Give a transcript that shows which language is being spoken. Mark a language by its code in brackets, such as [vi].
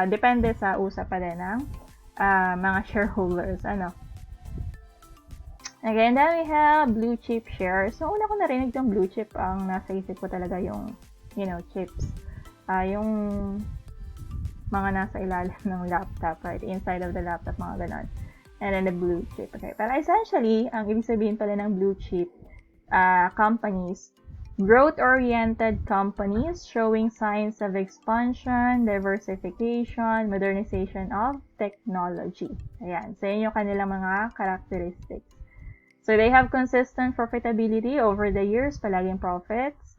[tl] Depende sa usap pa din ng mga shareholders. [en] Again, then we have blue chip shares. [tl] So, una ko narinig yung blue chip, ang nasa isip ko talaga yung, chips. Yung mga nasa ilalim ng laptop, right? [en] Inside of the laptop, mga ganon. And then the blue chip. Okay. Pero essentially, ang ibig sabihin pala ng blue chip companies, growth-oriented companies showing signs of expansion, diversification, modernization of technology. Ayan. So, yun yung kanilang mga characteristics. So, they have consistent profitability over the years, palaging profits.